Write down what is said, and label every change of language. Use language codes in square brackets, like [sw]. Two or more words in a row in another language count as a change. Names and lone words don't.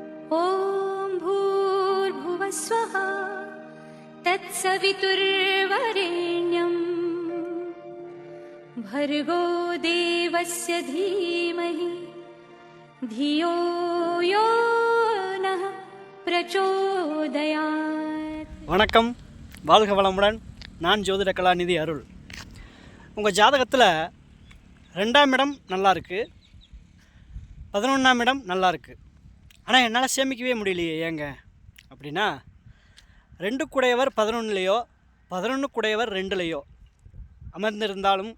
[sa] ஓம் भूर्भुवस्वः तत्सवितुर्वरेण्यं भर्गो देवस्य धीमहि धियो यो नः प्रचोदयात्. [ta] வணக்கம், வாழ்க வளமுடன். நான் ஜோதிட கலாநிதி அருள். உங்கள் ஜாதகத்தில் 2ஆம் இடம் நல்லா இருக்குது, 11ஆம் இடம் நல்லா இருக்குது. ஆனால் என்னால் சேமிக்கவே முடியலையே ஏங்க அப்படின்னா, 2 குடையவர் 11லையோ 11 குடையவர் 2லையோ அமர்ந்திருந்தாலும்